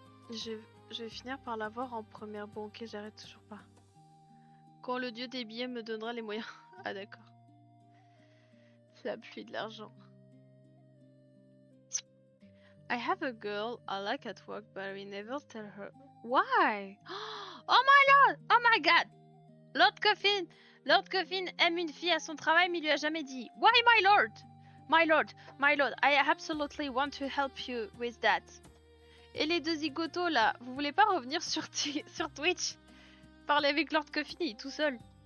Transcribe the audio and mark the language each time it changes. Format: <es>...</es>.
<fr>Je vais finir par l'avoir en première. Bon, ok, j'arrête toujours pas. Quand le dieu des billets me donnera les moyens. Ah, d'accord. C'est la pluie de l'argent.</fr> <en>I have a girl I like at work, but I never tell her. Why? Oh my lord! Oh my god!</en> <fr>Lord Coffin aime une fille à son travail, mais il lui a jamais dit.</fr> <en>Why, my lord? My lord, my lord, I absolutely want to help you with that.</en> <fr>Et les deux zigotos là, vous voulez pas revenir sur Twitch? Parler avec Lord Coffin, il est tout seul.</fr>